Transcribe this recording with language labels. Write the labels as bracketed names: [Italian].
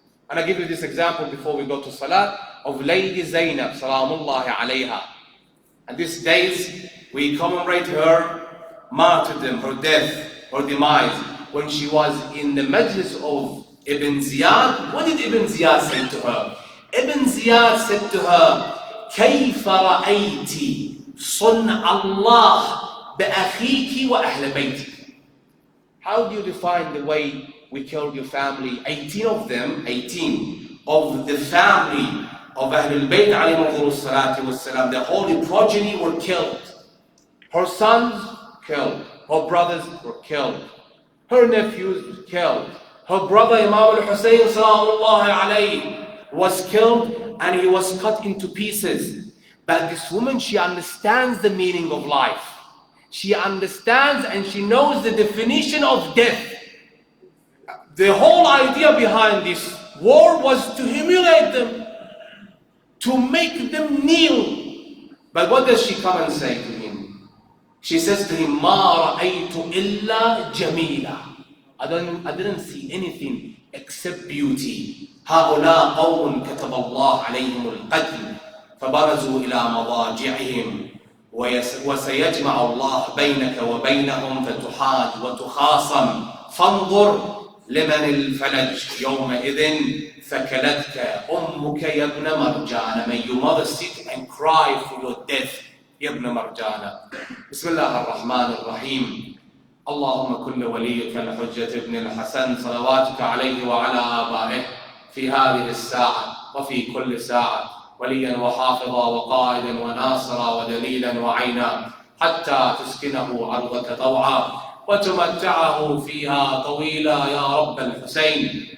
[English] And I give you this example before we go to Salat of Lady Zainab, Salamullahi alayha. And these days we commemorate her martyrdom, her death, her demise. When she was in the majlis of Ibn Ziyad, what did Ibn Ziyad say to her? Ibn Ziyad said to her, [Arabic] كيف رأيت صنع الله بأخيك وأهل بيتك. [English] How do you define the way we killed your family? 18 of them, 18 of the family of Ahlul Bayt alayhi salatu wassalam, the holy progeny were killed. Her sons killed, her brothers were killed, her nephews killed, her brother Imam al-Hussein salamullahi alayhi was killed, and he was cut into pieces. But this woman, she understands the meaning of life. She understands and she knows the definition of death. The whole idea behind this war was to humiliate them, to make them kneel. But what does she come and say to him? She says to him, [Arabic] مَا رَأَيْتُ إِلَّا جَمِيلًا. [English] I didn't see anything except beauty. [Arabic] هؤلاء قوم كتب الله عليهم القتل فبرزوا إلى مضاجعهم وسيجمع الله بينك وبينهم فتحاج وتخاصم فانظر لمن الفلج يومئذ ثكلتك أمك يا ابن مرجان. [English] May your mother sit and cry for your death, [Arabic] يا ابن مرجان. بسم الله الرحمن الرحيم. اللهم كن وليك الحجة ابن الحسن صلواتك عليه وعلى آبائه في هذه الساعة وفي كل ساعة وليا وحافظا وقائدا وناصرا ودليلا وعينا حتى تسكنه أرضك طوعا وتمتعه فيها طويلا يا رب الحسين.